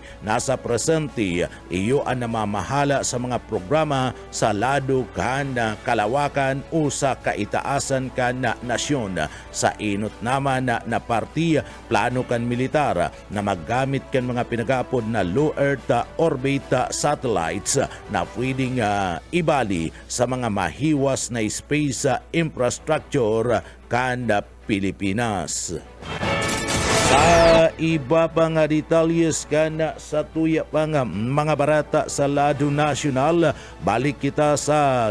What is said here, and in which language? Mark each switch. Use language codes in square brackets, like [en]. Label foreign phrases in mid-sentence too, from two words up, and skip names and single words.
[bik] Nasa presente, iyo ang namamahala sa mga programa sa lado kan kalawakan o sa kaitaasan kan nasyon. Sa inot naman na parti, plano kan militar na maggamit kan mga pinagapod na [en] low Earth orbit satellites [bik] na pwedeng ibali sa mga mahiwas na [en] space infrastructure [bik] kan Pilipinas. Sa iba pa nga detalyes kan sa tuya pa nga mga barata sa lado nasyonal, balik kita sa